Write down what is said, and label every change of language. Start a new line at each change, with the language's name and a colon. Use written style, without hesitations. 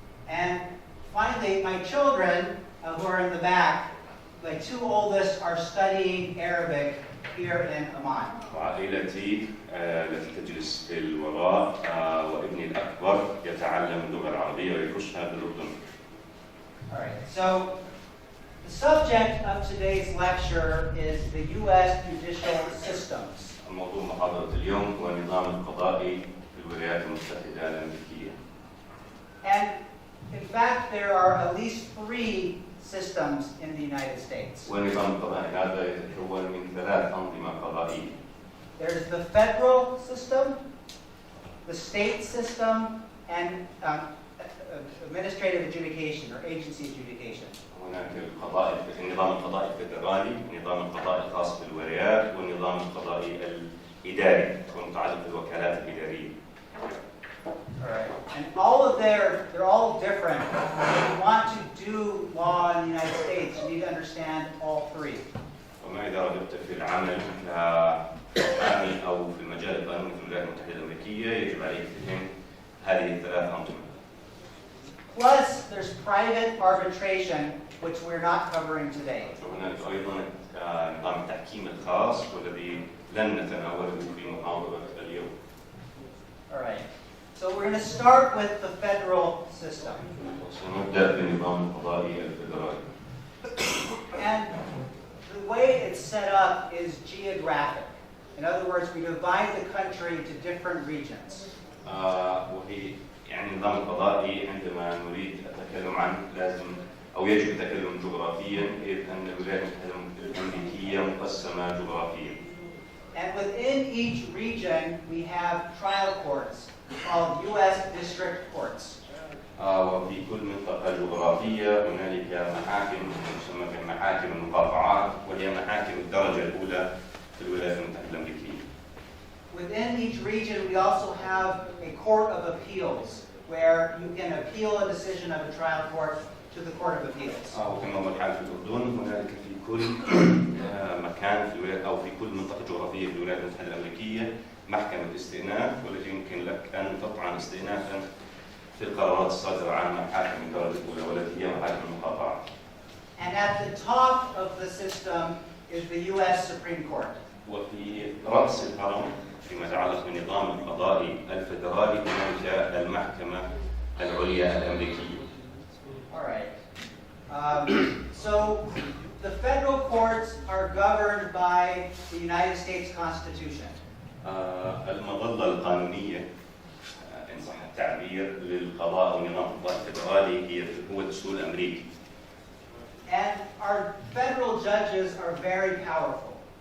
English: And finally, my children who are in the back, the two oldest are studying Arabic here in Amman.
Arabic: وعائلتي التي تجلس في الوراء وابني الأكبر يتعلم اللغة العربية ويدرسها في الأردن.
English: All right, so the subject of today's lecture is the U.S. judicial systems.
Arabic: موضوع محاضرة اليوم هو النظام القضائي في الولايات المتحدة الأمريكية.
English: And in fact, there are at least 3 systems in the United States.
Arabic: والنظام القضائي هذا يتكون من 3 أنظمة قضائية.
English: There's the federal system, the state system, and administrative adjudication or agency adjudication.
Arabic: هناك النظام القضائي الفدرالي، النظام القضائي الخاص بالولايات، والنظام القضائي الإداري المتعلق بالوكالات الإدارية.
English: All right, and they're all different. If you want to do law in the United States, you need to understand all 3.
Arabic: وما إذا رغبت في العمل كمحامي أو في المجال القانوني في الولايات المتحدة الأمريكية يجب عليك فهم هذه ال3 أنظمة.
English: Plus, there's private arbitration, which we're not covering today.
Arabic: وهناك أيضا نظام التحكيم الخاص والذي لن نتناوله في محاضرة اليوم.
English: All right. So we're going to start with the federal system.
Arabic: سنبدأ بالنظام القضائي الفدرالي.
English: And the way it's set up is geographic. In other words, we divide the country into different regions.
Arabic: وهي يعني النظام القضائي عندما نريد التكلم عنه لازم أو يجب التكلم جغرافيا إذ أن الولايات المتحدة الأمريكية مقسمة جغرافيا.
English: And within each region, we have trial courts called U.S. district courts.
Arabic: وفي كل منطقة جغرافية هنالك محاكم تسمى كمحاكم المقاطعات وهي محاكم الدرجة الأولى في الولايات المتحدة الأمريكية.
English: Within each region, we also have a court of appeals where you can appeal a decision of a trial court to to the Court of Appeals.
Arabic: وكما هو الحال في الأردن، هنالك في كل مكان في الولايات أو في كل منطقة جغرافية في الولايات المتحدة الأمريكية محكمة استئناف، والتي يمكن لك أن تطعن استئنافا في القرارات الصادرة عن محاكم الدرجة الأولى والتي هي محاكم المقاطعة.
English: And at the top of the system is the U.S. Supreme Court.
Arabic: وفي رأس الهرم فيما يتعلق بالنظام القضائي الفيدرالي هناك المحكمة العليا الأمريكية.
English: All right. So the federal courts are governed by the United States Constitution.
Arabic: المظلة القانونية إن صح التعبير للقضاء أو نظام القضاء الفيدرالي هو الدستور الأمريكي.
English: And our federal judges are very powerful.